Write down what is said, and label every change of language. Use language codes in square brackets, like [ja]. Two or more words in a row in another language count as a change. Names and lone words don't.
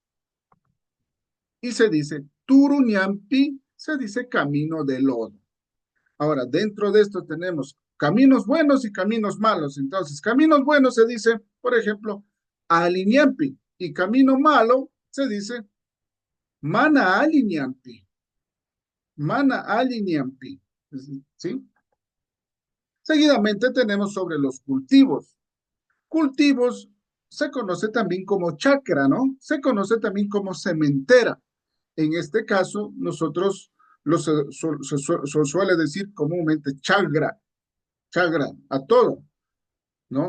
[es] Y se dice Turuñampi, se dice camino de lodo. Ahora, dentro de esto tenemos caminos buenos y caminos malos. Entonces, caminos buenos se dice, por ejemplo, aliñampi, y camino malo se dice [qu] mana aliñampi, mana aliñampi. [es] ¿Sí? Seguidamente tenemos sobre los cultivos. Cultivos se conoce también como chacra, ¿no? Se conoce también como sementera. En este caso, nosotros se suele decir comúnmente chagra, chagra, a todo, ¿no?